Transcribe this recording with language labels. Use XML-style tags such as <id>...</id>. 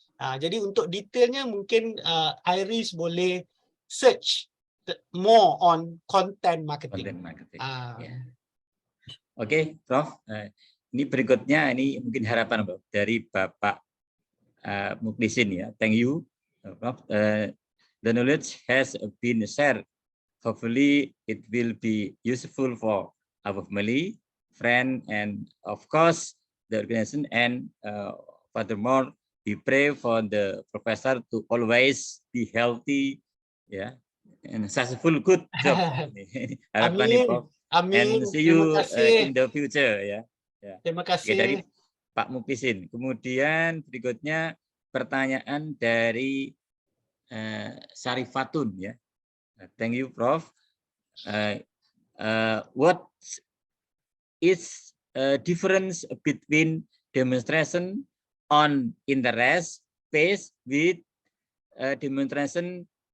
<id>Jadi untuk detailnya mungkin Iris boleh</id> <en>search more on content marketing.</en> <id>Content marketing. Oke, Prof. Ini berikutnya, ini mungkin harapan dari Bapak Muklisin, ya.</id> <en>Thank you, Prof. The knowledge has been shared. Hopefully, it will be useful for our family, friend, and of course the organization. And furthermore, we pray for the professor to always be healthy, yeah, and successful, good job.</en> <id>Harapan nih, Prof. Amin.</id> <en>And see you in the future, ya.</en> <id>Terima kasih. Oke, dari Pak Muklisin. Kemudian berikutnya pertanyaan dari Sarifatun, ya.</id> <en>Thank you, Prof. What is difference between demonstration on interest based with demonstration?</en>